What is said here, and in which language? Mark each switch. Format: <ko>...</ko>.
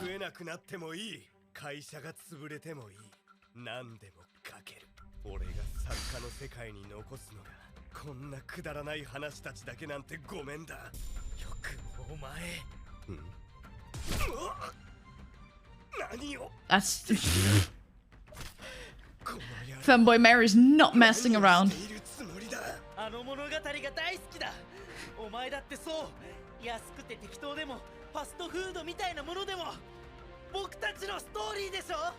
<ja>食えなくなってもいい。会社が潰れてもいい。何でもかける。俺が作家の世界に残すのがこんなくだらない話たちだけなんてごめんだ。よくもお前。何を</ja> <en>That's Fanboy Mary's not messing around.</en> <ja>あの物語が大好きだ。お前だってそう。安くて適当でもファストフードみたいなものでも僕たちのストーリーでしょ。</ja>